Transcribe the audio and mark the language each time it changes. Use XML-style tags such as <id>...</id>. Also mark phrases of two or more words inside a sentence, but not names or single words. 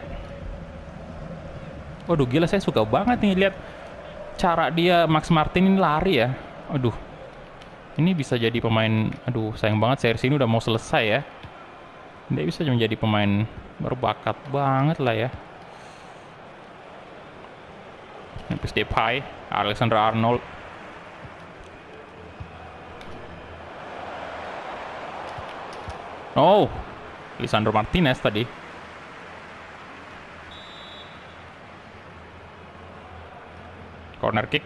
<id>Waduh, gila, saya suka banget nih lihat cara dia Max Martin ini lari ya. Aduh, ini bisa jadi pemain. Aduh, sayang banget series ini udah mau selesai ya. Dia bisa menjadi pemain berbakat banget lah ya. Memphis Depay, Alexander Arnold. Oh, Lisandro Martinez tadi.</id> <en>Corner kick.</en>